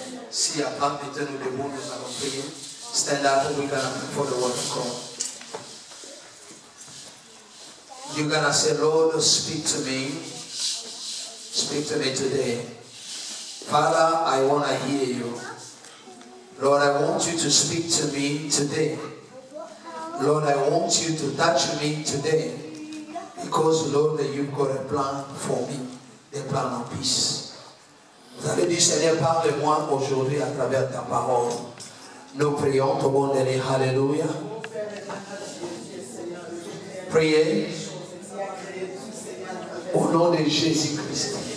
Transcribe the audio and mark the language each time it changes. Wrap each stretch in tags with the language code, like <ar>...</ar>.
<fr>Si à part mettez-nous debout, nous allons prier.</fr> <en>Stand up and we're going to pray for the word of God. You're going to say, Lord, speak to me. Speak to me today. Father, I want to hear you. Lord, I want you to speak to me today. Lord, I want you to touch me today. Because, Lord, you've got a plan for me. A plan of peace.</en> <fr>Vous allez dire, Seigneur, parle-moi aujourd'hui à travers ta parole. Nous prions au bon délai. Alléluia. Priez au nom de Jésus-Christ.</fr>